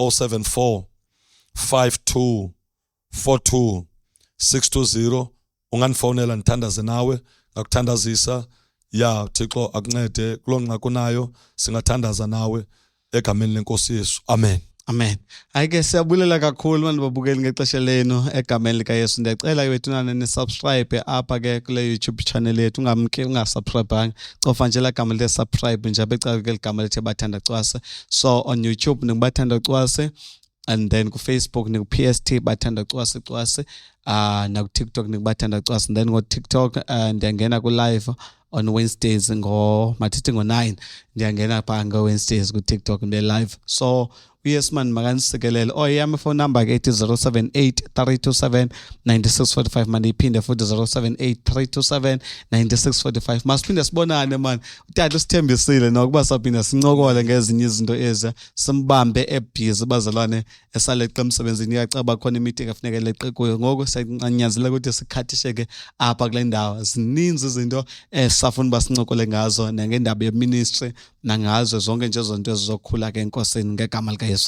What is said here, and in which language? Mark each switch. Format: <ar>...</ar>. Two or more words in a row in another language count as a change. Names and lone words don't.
<xh>074 52 42 620 unganifonela ngithandaze nawe ngakuthandazisa ya Thixo akuncede kulonqa kunayo singathandaza nawe egameni lenkosi Yesu amen. Amen. Ayike siyabulela kakhulu manje babukeli ngexesha lenu egameni lika Yesu. Ndiyacela iwethunana ni-subscribe apha ke kule YouTube channel yethu ungasubscribanga. Cofa nje la gama le subscribe nje becala ke igama lethe Bathanda Cwase.</xh> <en>So on</en> <xh>YouTube ningubathanda Cwase</xh> <en>and then</en> <xh>ku Facebook ni ku PST Bathanda Cwase na ku TikTok ningubathanda Cwase,</xh> <en>and then go</en> <xh>TikTok ndiyangena ku</xh> <en>live on Wednesdays</en> <xh>mathithi ngo-9 ndiyangena phaa ngo-Wednesdays ku TikTok ndibe live.</xh> <en>So yes man</en> <xh>makanisikelele. Yami</xh> <en>phone number</en> <xh>ke 078 327 9645 manje iphinde futhi 078 327 9645. Masiphinde sibonane man. Utata usithembisile nokuba saphinda sincokole ngezinye izinto ezi simbambe ebhizi bazalwane esaleqa emsebenzini. Iyacaba khona imeeting efuneka leqe kuyo. Ngoku siyanyanzela ukuthi sikhathisheke apha kule ndawo. Zininzi izinto esafuna basincokole ngazo nangendaba yeministry nangazo zonke nje zonto ezizokhula ke enkosini ngegama lika Yesu.</xh>